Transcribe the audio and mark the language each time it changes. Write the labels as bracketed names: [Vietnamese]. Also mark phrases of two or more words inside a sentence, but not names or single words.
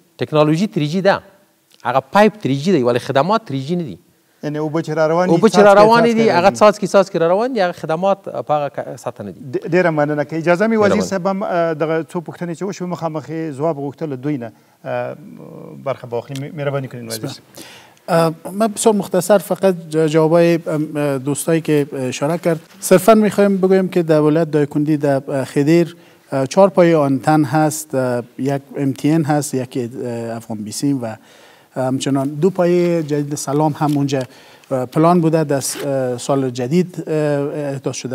[Pashto] ټکنالوژي 3G ده، هغه پایپ 3G دی، ولې خدمات 3G نه دي. یعنې اوبه چې را روانې اوبه چې را روانې دي هغه څاڅکي را روان دي، هغه خدمات په هغه سطح نه دي. ډېره مننه. که اجازه مې وزیر صاحب هم دغه څو پوښتنې چې وشوې مخامخ یې ځواب غوښتل دوی نه برخه واخلي. [Persian] مهرباني کنید وزیر صاحب. من بسیار مختصر فقط جوابای دوستایی که اشاره کرد. صرفا میخوایم بگویم که دولت دایکندی در خدیر 4 پایه آنتن هست، یک MTN هست، یک افغان بیسیم و همچنان 2 پایه جدید سلام هم اونجا پلان بوده، در سال جدید احداث شده.